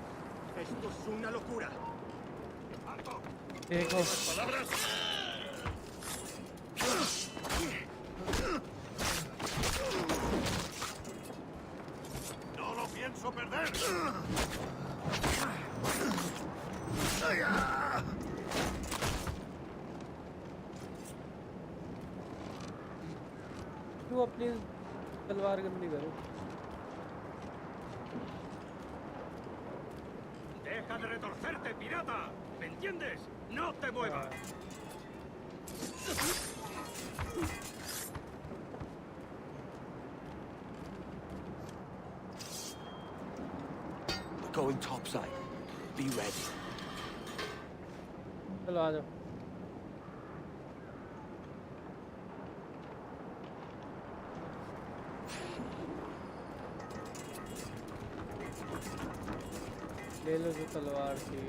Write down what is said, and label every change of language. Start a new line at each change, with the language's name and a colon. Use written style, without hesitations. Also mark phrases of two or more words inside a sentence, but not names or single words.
Spanish: Esto es una locura. ¡Alto! Palabras. ¡No lo pienso perder.
Hindi: क्यों अपनी तलवार गंदी करो?
Spanish: Deja de retorcerte, pirata. ¿Me entiendes? No te muevas.
English: We're going topside. Be ready.
Hindi: चलो आ जाओ। ले लो जो तलवार चाहिए।